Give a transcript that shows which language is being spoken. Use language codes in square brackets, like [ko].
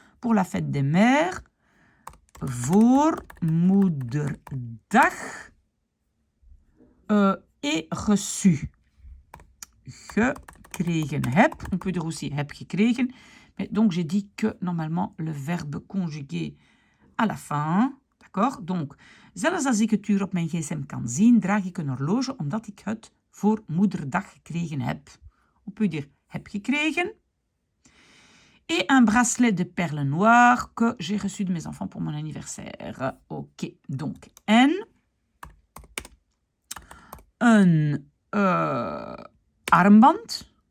[fr] Pour la fête des mères. [nl] Voor moederdag. [fr] Et reçu. [nl] Gekregen heb. [fr] On peut dire aussi [nl] heb gekregen. [fr] Mais donc, j'ai dit que normalement, le verbe conjugué à la fin. D'accord? [nl] Donc, zelfs als ik het uur op mijn gsm kan zien, draag ik een horloge omdat ik het voor moederdag gekregen heb. [fr] On peut dire [nl] heb gekregen. [fr] Et un bracelet de perles noires que j'ai reçu de mes enfants pour mon anniversaire. Ok, donc [nl] en een armband.